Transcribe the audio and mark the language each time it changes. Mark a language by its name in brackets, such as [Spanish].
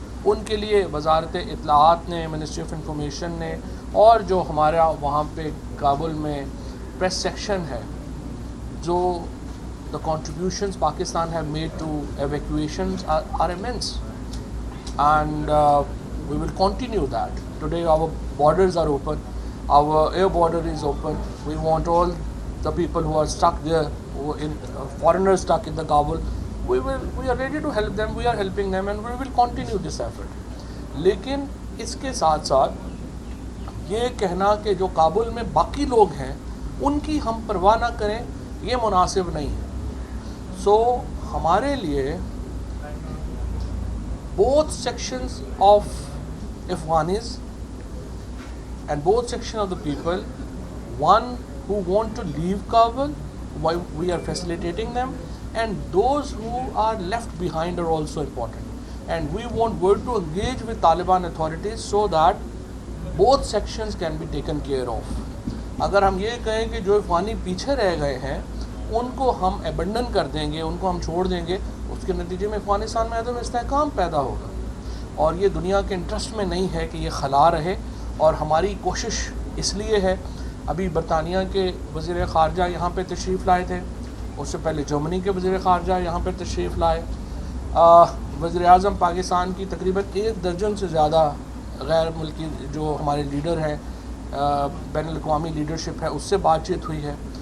[Urdu] ان کے لیے وزارت اطلاعات نے، منسٹری آف انفارمیشن نے، اور جو ہمارا وہاں پہ کابل میں پریس سیکشن ہے، جو [English] the contributions Pakistan have made to evacuations are immense, and we will continue that. Today our borders are open, our air border is open. We want all the people who are stuck there, who in foreigners stuck in the Kabul, we are ready to help them, we are helping them, and we will continue this effort. [Urdu] لیکن اس کے ساتھ ساتھ یہ کہنا کہ جو کابل میں باقی لوگ ہیں ان کی ہم پرواہ نہ کریں، یہ مناسب نہیں ہے. سو ہمارے لیے [English] both sections of Afghanis and both sections of the people, one who want to leave Kabul, we are facilitating them, and those who are left behind are also important. And we want work to engage with Taliban authorities so that both sections can be taken care of. [Urdu] اگر ہم یہ کہیں کہ جو افغانی پیچھے رہ گئے ہیں ان کو ہم ایبنڈن کر دیں گے، ان کو ہم چھوڑ دیں گے، اس کے نتیجے میں افغانستان میں عدم استحکام پیدا ہوگا، اور یہ دنیا کے انٹرسٹ میں نہیں ہے کہ یہ خلا رہے. اور ہماری کوشش اس لیے ہے، ابھی برطانیہ کے وزیر خارجہ یہاں پہ تشریف لائے تھے، اس سے پہلے جرمنی کے وزیر خارجہ یہاں پہ تشریف لائے، وزیر اعظم پاکستان کی تقریباً 1 درجن سے زیادہ غیر ملکی جو ہمارے لیڈر ہیں، بین الاقوامی لیڈرشپ ہے، اس سے بات چیت ہوئی ہے.